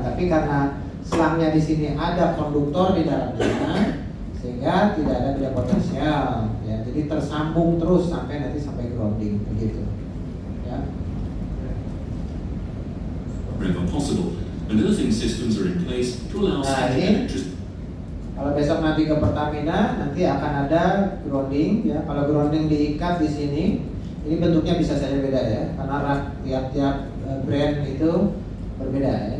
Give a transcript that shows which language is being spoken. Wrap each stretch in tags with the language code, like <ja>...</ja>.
<id>Tapi karena selangnya di sini ada konduktor di dalamnya, sehingga tidak ada biaya potensial, ya. Jadi tersambung terus sampai nanti sampai grounding, begitu. Ya.</id> <en>Wherever possible, and earthing systems are in place to allow static electricity.</en> <id>Kalau besok nanti ke Pertamina, nanti akan ada grounding, ya. Kalau grounding diikat di sini, ini bentuknya bisa saja beda, ya, karena tiap-tiap brand itu berbeda, ya.</id>